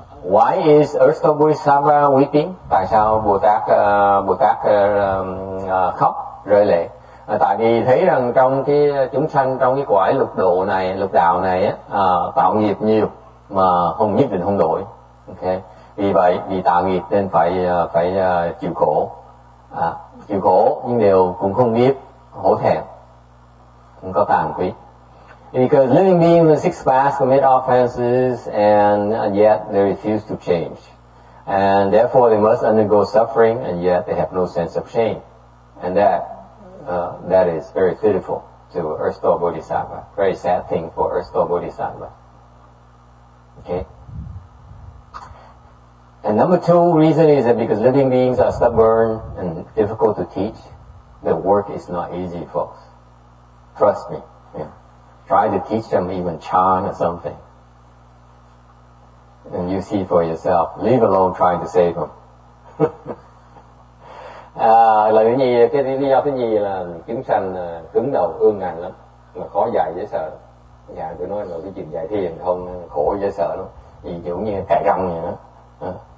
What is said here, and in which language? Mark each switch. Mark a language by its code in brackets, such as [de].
[en] Why is Earth Store Bodhisattva weeping? [vi] Tại sao Bồ Tát khóc rơi lệ? Tại vì thấy rằng trong cái chúng sanh trong cái cõi lục đạo này tạo nghiệp nhiều mà nhất định không đổi. Okay. Vì vậy vì tạo nghiệp nên phải chịu khổ. Chịu khổ nhưng đều cũng không biết hổ thẹn, không có tàn quý. [en] Because living beings in the sixth path commit offenses and yet they refuse to change. And therefore they must undergo suffering and yet they have no sense of shame. And that is very pitiful to Earth Store Bodhisattva. Very sad thing for Earth Store Bodhisattva. Okay. And number two reason is that because living beings are stubborn and difficult to teach, the work is not easy, folks. Trust me. Yeah. Try to teach them even chant or something. And you see for yourself. Leave alone trying to save them. [vi] Là cái lý do thứ nhì là chúng sanh cứng đầu ương ngạnh lắm, mà khó dạy dễ sợ. Dạ tôi nói là cái chuyện dạy thiền không khổ dễ sợ lắm. Vì kiểu như cài răng vậy đó.